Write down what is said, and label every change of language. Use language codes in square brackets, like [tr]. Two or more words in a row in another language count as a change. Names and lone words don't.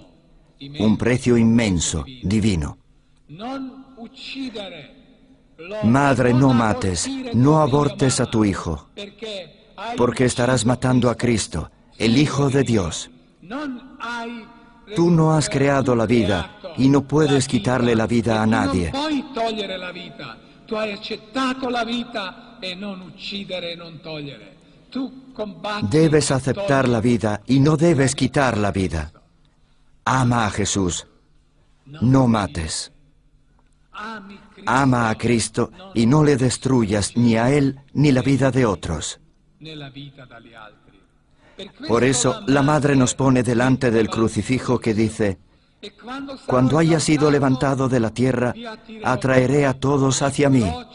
[es] Un precio inmenso, divino. Madre, no mates, no abortes a tu hijo, porque estarás matando a Cristo, el Hijo de Dios. Tú no has creado la vida y no puedes quitarle la vida a nadie. [it] Tu hai accettato la vita e non uccidere e non togliere. Tu combatti. [es] Debes aceptar la vida y no debes quitar la vida. Ama a Jesús, no mates. Ama a Cristo y no le destruyas ni a Él ni la vida de otros. Por eso la Madre nos pone delante del crucifijo que dice, cuando haya sido levantado de la tierra, atraeré a todos hacia mí.